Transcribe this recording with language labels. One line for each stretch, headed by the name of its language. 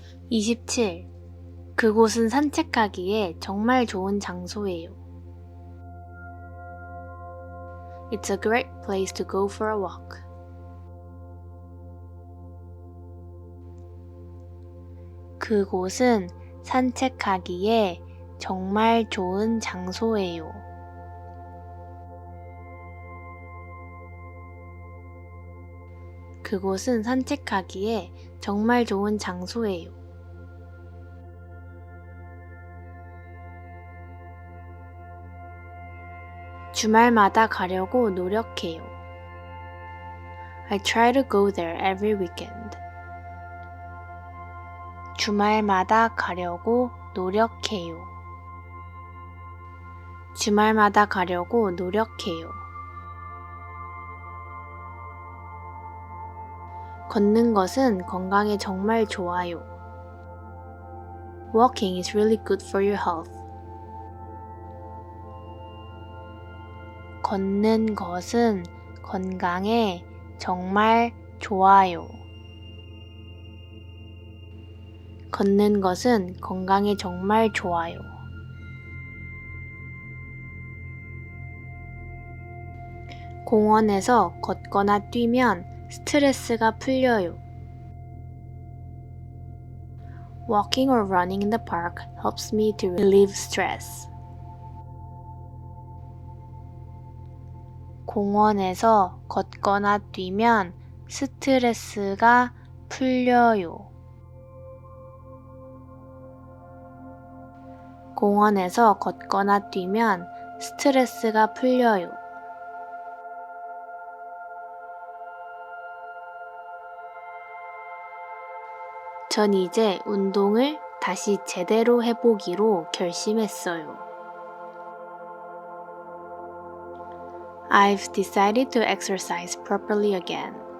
Korean: 27. 그곳은 산책하기에 정말 좋은 장소예요.
English: It's a great place to go for a walk.
Korean: 그곳은 산책하기에 정말 좋은 장소예요. 그곳은 산책하기에 정말 좋은 장소예요. 주말마다 가려고 노력해요.
English: I try to go there every weekend.
Korean: 주말마다 가려고 노력해요. 주말마다 가려고 노력해요. 걷는 것은 건강에 정말 좋아요.
English: Walking is really good for your health.
Korean: 걷는 것은 건강에 정말 좋아요. 걷는 것은 건강에 정말 좋아요. 공원에서 걷거나 뛰면 스트레스가 풀려요.
English: Walking or running in the park helps me to relieve stress.
Korean: 공원에서 걷거나 뛰면 스트레스가 풀려요. 공원에서 걷거나 뛰면 스트레스가 풀려요. 전 이제 운동을 다시 제대로 해보기로 결심했어요.
English: I've decided to exercise properly again.